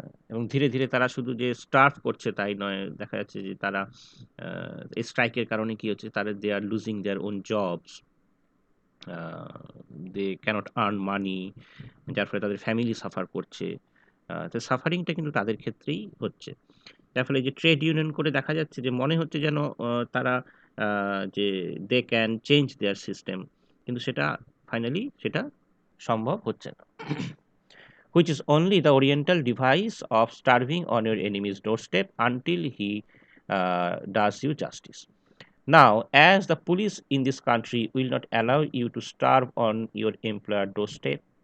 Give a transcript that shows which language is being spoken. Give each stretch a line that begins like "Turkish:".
Bangla: এবং ধীরে ধীরে তারা শুধু যে স্টার্ভ করছে তাই নয়, দেখা যাচ্ছে যে তারা এই স্ট্রাইকের কারণে কি হচ্ছে, তারা
English: they are losing their own jobs, they can't earn money,
Bangla: যার ফলে তাদের ফ্যামিলি সাফার করছে। তো সাফারিংটা কিন্তু তাদের ক্ষেত্রেই হচ্ছে। যার ফলে যে ট্রেড ইউনিয়ন করে দেখা যাচ্ছে যে মনে হচ্ছে যেন তারা যে
English: they can change their system,
Bangla: কিন্তু সেটা ফাইনালি সেটা সম্ভব হচ্ছে না।
English: Which is only the oriental device of starving on your enemy's doorstep until he does you justice. Now, as the police in this country will not allow you to starve on your employer doorstep,